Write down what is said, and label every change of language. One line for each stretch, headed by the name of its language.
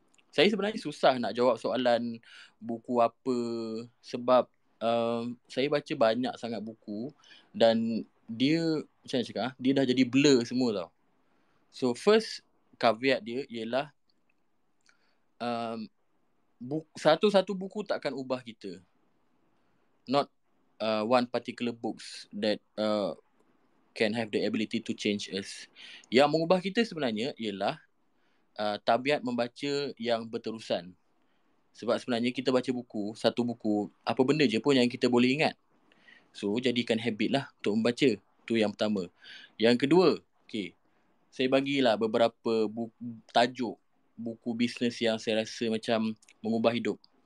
Malay: Saya sebenarnya susah nak jawab soalan buku apa sebab saya baca banyak sangat buku dan dia macam mana cakap, dia dah jadi blur semua tau.
English: So first caveat
Malay: dia ialah satu-satu buku takkan ubah kita.
English: Not one particular books that can have the ability to change us.
Malay: Yang mengubah kita sebenarnya ialah tabiat membaca yang berterusan. Sebab sebenarnya kita baca buku, satu buku, apa benda je pun yang kita boleh ingat. So jadikan habit lah untuk membaca. Tu yang pertama. Yang kedua, saya bagilah beberapa tajuk buku bisnes yang saya rasa macam mengubah hidup.